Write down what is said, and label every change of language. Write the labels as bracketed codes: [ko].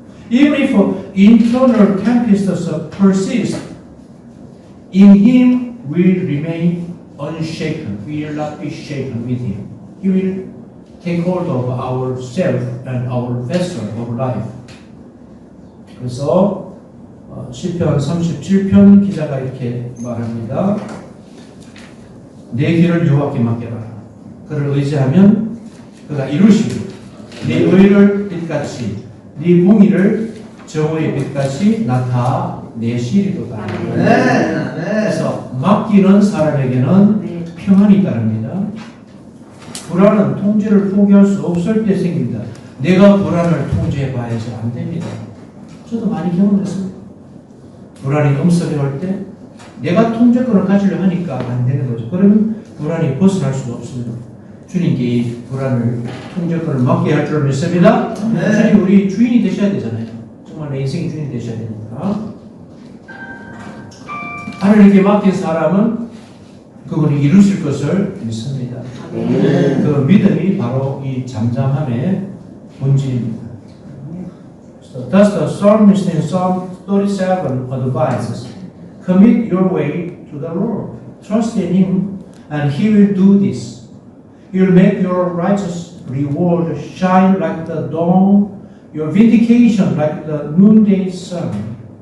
[en] Even if internal tempests persist, in Him we remain unshaken. We will not be shaken with Him. He will take hold of ourself and our vessel of life. [ko] 그래서 시편 37편 기자가 이렇게 말합니다. 내 길을 여호와께 맡겨라. 그를 의지하면 그가 이루시고 네 의를 빛같이 네 공의를 정오의 빛같이 나타내시리로다. 그래서 맡기는 사람에게는 평안이 따릅니다. 불안은 통제를 포기할 수 없을 때 생깁니다. 내가 불안을 통제해봐야지 안 됩니다. 저도 많이 경험했습니다. 불안이 엄습해 올 때 내가 통제권을 가지려 하니까 안 되는 거죠. 그러면 불안이 벗어날 수가 없습니다. 주님께 이 불안을 통제권을 맡게 할 줄 믿습니다. 주님 우리 주인이 되셔야 되잖아요. 정말 내 인생의 주인이 되셔야 됩니다. 하나님께 맡긴 사람은 그분이 이루실 것을 믿습니다. 그 믿음이 바로 이 잠잠함의 본질입니다. [en] So thus the psalmist in Psalm 37 advises, commit your way to the Lord. Trust in Him and He will do this. He will make your righteous reward shine like the dawn, your vindication like the noonday sun.